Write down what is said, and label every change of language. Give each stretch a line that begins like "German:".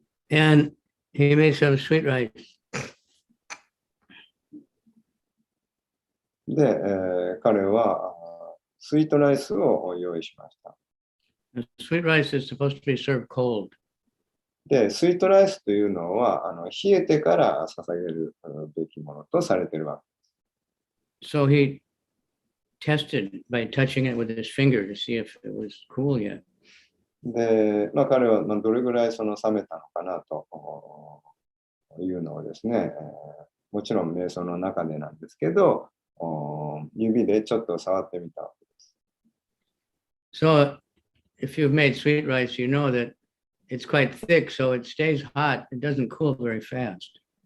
English: And he made some sweet rice.
Japanese: で、彼はスイートライスを用意しました。
English: The sweet rice is supposed to be served cold.
Japanese: で、スイートライスというのは冷えてから捧げるべきものとされているわけです。
English: So he tested by touching it with his finger to see if it was cool yet.
Japanese: で、彼はどれぐらい冷めたのかなというのをですね、もちろん瞑想の中でなんですけど、指でちょっと触ってみたわけです。
English: So if you've made sweet rice, you know that it's quite thick, so it stays hot. It doesn't cool very fast.